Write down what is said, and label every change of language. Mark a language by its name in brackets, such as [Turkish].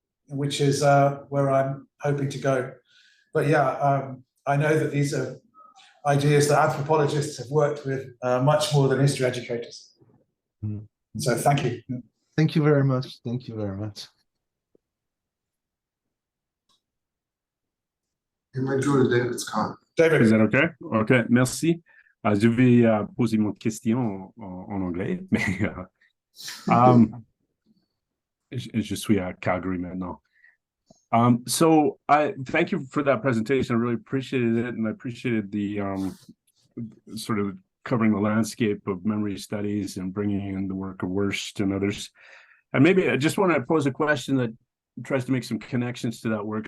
[English] Which is where I'm hoping to go. But yeah, I know that these are ideas that anthropologists have worked with much more than history educators. Mm. So thank you. Thank you very much. Thank you very much. You might go to David's comment. David. Is that okay? Okay, merci. [French] Je vais poser mon question en anglais, mais je suis à Calgary maintenant. [English] So I thank you for that presentation. I really appreciated it, and I appreciated the sort of covering the landscape of memory studies and bringing in the work of Wurst and others. And maybe I just want to pose a question that tries to make some connections to that work.